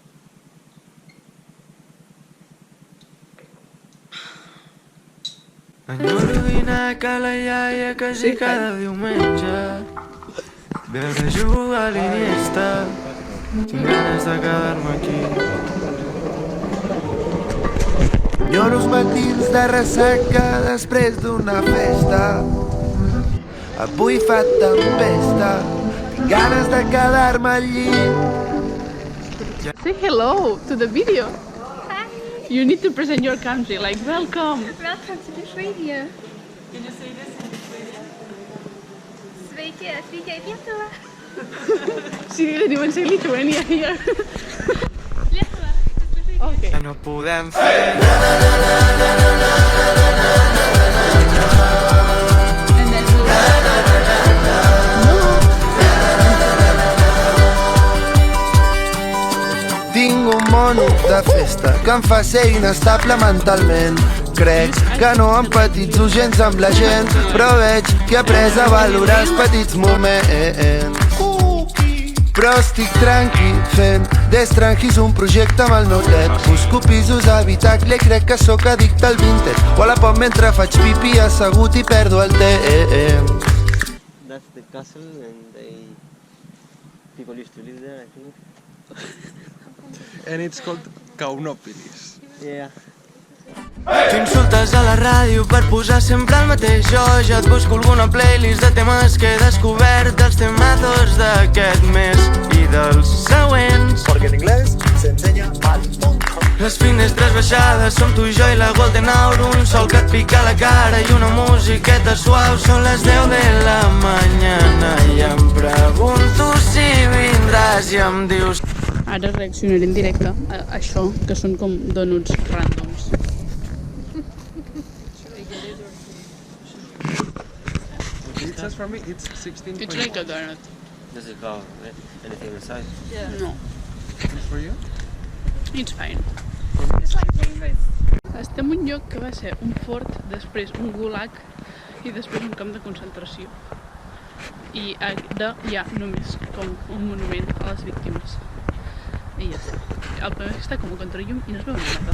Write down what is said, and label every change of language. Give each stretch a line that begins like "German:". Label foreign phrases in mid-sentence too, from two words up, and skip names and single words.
Catalan: Enyoro dinar a la iaia quasi cada diumenge, veure jugar a l'Iniesta, tinc ganes de quedar-me aquí. Enyoro els matins de ressaca després d'una festa, avui fa tempesta, tinc ganes de quedar-me al llit.
English: Say hello to the video. You need to present your country, like welcome. Welcome to this video. Can you say this in this video?
Lithuanian: Sveiki atvykę į Lietuvą.
English: She didn't even say Lithuania here. Lietuva. Okay.
Catalan: Que no podem fer. Tinc un mono de festa que em fa ser inestable mentalment. Crec que no empatitzo gens amb la gent, però veig que he après a valorar els petits moments. Però estic tranqui fent d'Estrangis un projecte amb el meu net. Busco pisos a habitacle i crec que sóc addicte al vintage, o a la pop mentre faig pipi assegut i perdo el temps.
English: That's the castle and people used to live there, I think. And it's called Kaunopilis. Yeah.
Catalan: Tu insultes a la ràdio per posar sempre el mateix jo. Ja et busco alguna playlist de temes que he descobert, dels temazos d'aquest mes i dels següents.
Spanish: Porque en inglés se enseña mal.
Catalan: Les finestres baixades som tu i jo i la
English: Golden Hour,
Catalan: un sol que et pica a la cara i una musiqueta suau. Són les 10 de la mañana i em pregunto si vindràs i em dius. Ara reaccionaré en directe a això, que són com donuts randoms.
English: It says for me it's 16. It's like a donut. Does it have anything inside? No, It's for you? it's fine. It's like rainbows.
Catalan: Estem en un lloc que va ser un fort, després un gulag i després un camp de concentració. I ara hi ha només com un monument a les víctimes. I ja està. El problema és que està com a contrallum i no es veu nada.